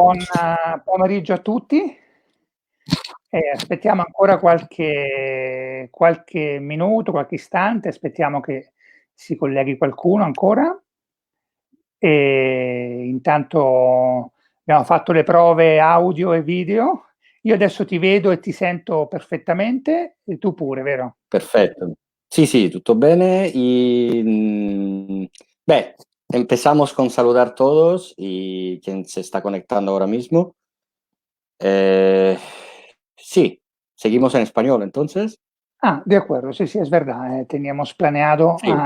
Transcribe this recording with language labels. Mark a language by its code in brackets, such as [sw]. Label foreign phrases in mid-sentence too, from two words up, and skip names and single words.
[it] buon pomeriggio a tutti. Aspettiamo ancora qualche minuto, qualche istante, aspettiamo che si colleghi qualcuno ancora. Intanto abbiamo fatto le prove audio e video. Io adesso ti vedo e ti sento perfettamente, e tu pure, vero? [es] Perfecto. Sí, sí, [it] tutto bene. [es] Empezamos con saludar todos y quien se está conectando ahora mismo. Sí, seguimos en español entonces. Ah, de acuerdo, sí, sí, es verdad, teníamos planeado Sí,